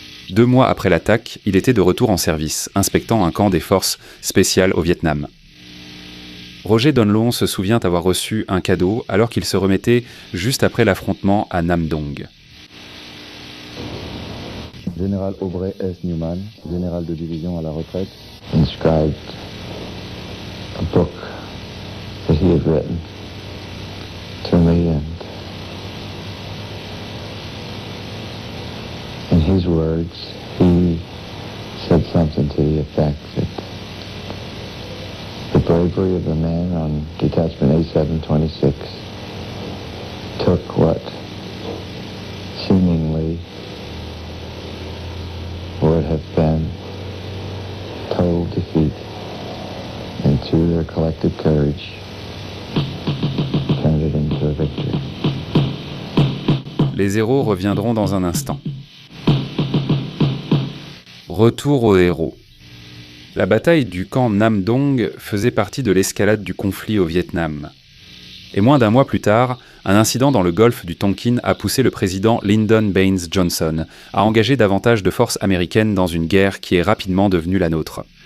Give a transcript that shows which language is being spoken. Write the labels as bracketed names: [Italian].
[French] 2 mois après l'attaque, il était de retour en service, inspectant un camp des forces spéciales au Vietnam. Roger Dan Long se souvient avoir reçu un cadeau alors qu'il se remettait juste après l'affrontement à Nam Dong. Général Aubrey S. Newman, général de division à la retraite, [English] inscribed a book that he had written to me, and in his words, he said something to the effect that the bravery of the men on Detachment A726 took what seemingly would have been total defeat, and through their collective courage, turned it into a victory. [French] Les héros reviendront dans un instant. Retour aux héros. La bataille du camp Nam Dong faisait partie de l'escalade du conflit au Vietnam. Et moins d'1 mois plus tard, un incident dans le golfe du Tonkin a poussé le président Lyndon Baines Johnson à engager davantage de forces américaines dans une guerre qui est rapidement devenue la nôtre.